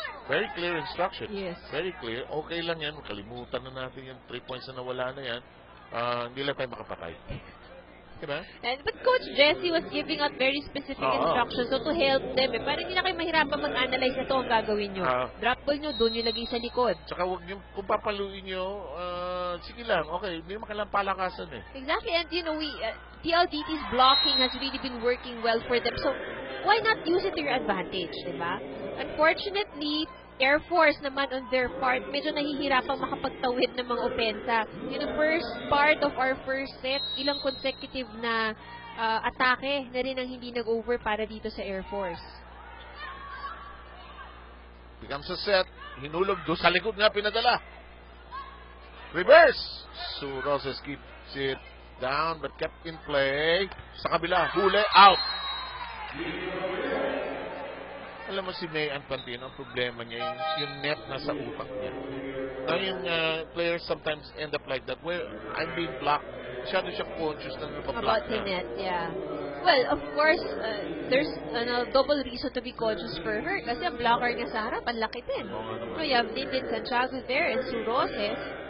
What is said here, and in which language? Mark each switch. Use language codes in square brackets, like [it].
[en] Very clear instruction. Yes. Very clear. [tl] Okay lang yan. Kalimutan na natin yung 3 points na nawala na yan. Hindi lang tayo makapatay. Diba? [en] But Coach Jesse was giving out very specific instructions to help them. [tl] Parang hindi na kayo mahirapan mag-analyze ito ang gagawin nyo. Drop ball nyo, doon nyo lagay sa likod. Tsaka huwag nyo, kung papaluin nyo, sige lang, okay, hindi naman kailangan palakasan [en] Exactly, and PLDT's blocking has really been working well for them. So, why not use it to your advantage, diba? [tl] Unfortunately, Air Force naman on their part, medyo nahihirapang makapagtawid ng mga opensa. [en] The first part of our first set, [tl] ilang consecutive na atake na rin ang hindi nag-over para dito sa Air Force. [en] Becomes a set. [tl] Hinulog doon sa likod nga pinadala. [en] Reverse. So Roses keeps it down but kept in play. [tl] Sa kabila, huli, out. Alam mo si Mayan Pantino, ang problema niya yung net na sa utak niya. [en] Now yung players sometimes end up like that where I'm being blocked. [tl] Masyado siya conscious na napablock [en] about the net, yeah. Well, of course, there's a double reason to be conscious for her [tl] kasi ang blocker niya sa harap, ang laki din. [en] So you have Nathan Santiago there and Sue Roses.